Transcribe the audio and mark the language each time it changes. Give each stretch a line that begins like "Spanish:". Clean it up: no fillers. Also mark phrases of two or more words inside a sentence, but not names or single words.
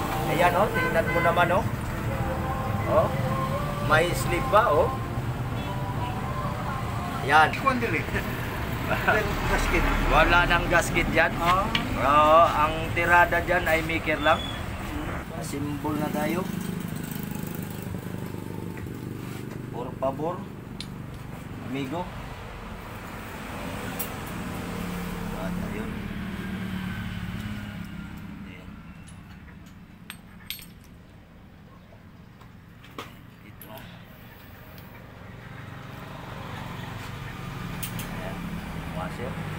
Filipino: Ayan, oh, tingnan mo naman, oh. Oh. May slip ba, oh? Yan. Kuwan dili. Gasket. Wala nang gasket dyan. Oo, ang tirada dyan ay maker lang. Simbol na tayo.
Spanish: Por favor, amigo.
Filipino: At ayun. Ito. Ayan. Washer.